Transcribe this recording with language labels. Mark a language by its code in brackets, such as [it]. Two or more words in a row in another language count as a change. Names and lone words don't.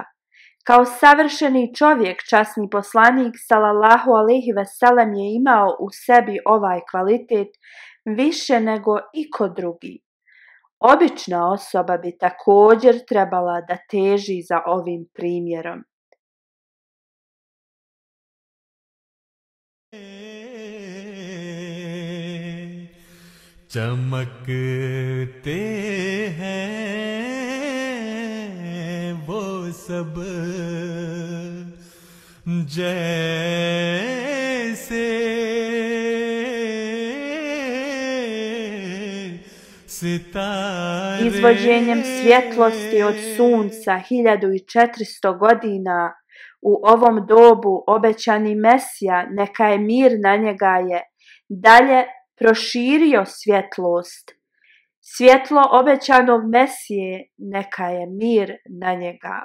[bs] Kao savršeni čovjek, časni poslanik [ar] صلى الله عليه وسلم [bs] je imao u sebi ovaj kvalitet više nego iko drugi. Obična osoba bi također trebala da teži za ovim primjerom. [hi] चमकते हैं वो सब जैसे सितारे. [bs] Izvođenjem svjetlosti od sunca 1400 godina u ovom dobu obećani Mesija, neka je mir na njega, je dalje proširio svjetlost. Svjetlo obećanog Mesije, neka je mir na njega.